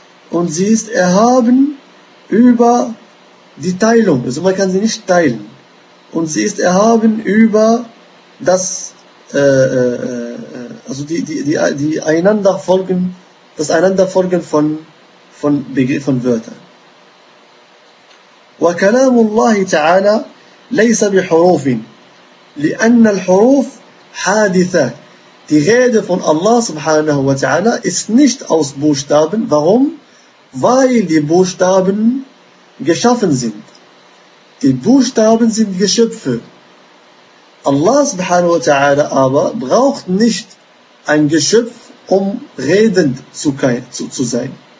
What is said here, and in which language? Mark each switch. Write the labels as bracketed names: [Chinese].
[German] Und sie ist erhaben über die Teilung. Also man kann sie nicht teilen. Und sie ist erhaben über das also die einanderfolgen, das einanderfolgen von Wörtern. [Arabic] وكلام الله تعالى ليس بحروف لأن الحروف حادثة. [German] Die Rede von Allah subhanahu wa ta'ala ist nicht aus Buchstaben. Warum? Weil die Buchstaben geschaffen sind. Die Buchstaben sind Geschöpfe. Allah subhanahu wa ta'ala aber braucht nicht ein Geschöpf, um redend zu sein.